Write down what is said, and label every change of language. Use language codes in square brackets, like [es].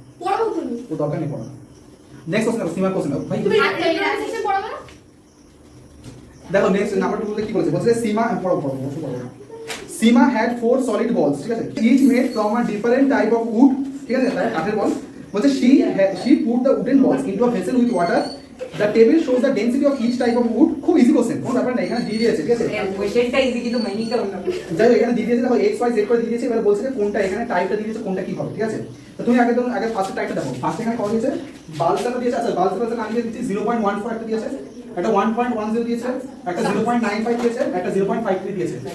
[bn] পড়াবো তুমি, ও দরকার নেই পড়া। নেক্সট কোশ্চেন সীমা কোশ্চেন ভাই, তুমি লিটারেচার সিস্টেম পড়াবে না? দেখো নেক্সট নাম্বার 2 বলতে কি বলেছে, বলছে সীমা, পড়ো পড়ো পড়ো পড়ো। [en] Seema had 4 solid balls, [bn] ঠিক আছে, [en] each made from a different type of wood, [bn] ঠিক আছে, তাই কাঠের বল। বলছে [en] she put the wooden balls into a vessel with water, the table shows the density of each type of wood। [bn] খুব ইজি কোশ্চেন, কোনো ব্যাপার না, এখানে দিয়ে দিয়েছে, ঠিক আছে। কোশ্চেনটা ইজি কিন্তু মিনিংটা অন্য। যাই হোক, এখানে দিয়ে দিয়েছে, দেখো x y z করে দিয়ে দিয়েছে। এবার বলছে যে কোনটা এখানে টাইপটা দিয়ে দিয়েছে, কোনটা কি হবে, ঠিক আছে। তো তুমি আগে ফার্স্ট টাইপটা দেখো, ফার্স্ট এখানে কত দিয়েছে, বালসটা দিয়েছে। আচ্ছা, বালসটা আমি দিয়ে দিচ্ছি 0.14 একটা দিয়েছে, একটা 1.10 দিয়েছে, একটা 0.95 দিয়েছে, একটা 0.53 দিয়েছে।